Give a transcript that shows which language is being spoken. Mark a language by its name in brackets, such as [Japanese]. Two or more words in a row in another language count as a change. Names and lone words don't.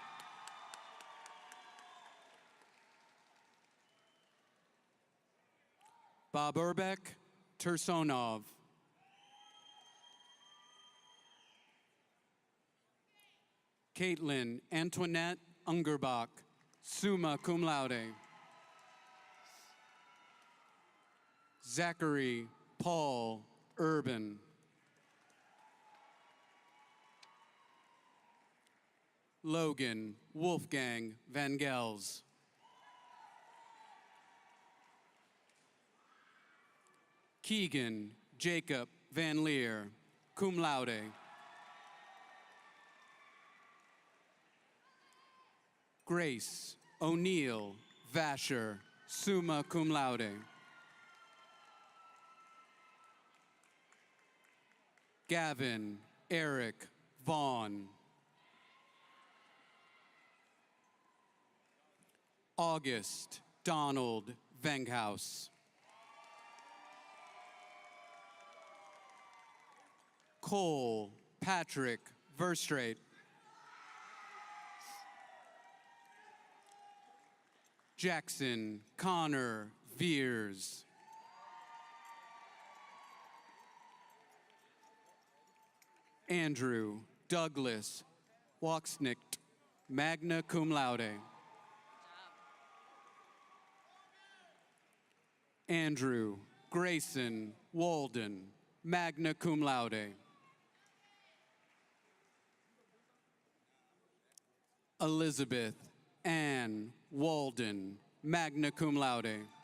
[English] Bob Urbeck Tursonov. Caitlin Antoinette Ungerbach, [Latin] summa cum laude. [English] Zachary Paul Urban. Logan Wolfgang Van Gels. Keegan Jacob Van Leer, [Latin] cum laude. [English] Grace O'Neill Vasher, [Latin] summa cum laude. [English] Gavin Eric Vaughn. August Donald Venghaus. Cole Patrick Verstrate, Jackson Connor Veers. Andrew Douglas Wachsnicht, [Latin] magna cum laude. [English] Andrew Grayson Walden, [Latin] magna cum laude. [English] Elizabeth Ann Walden, [Latin] magna cum laude.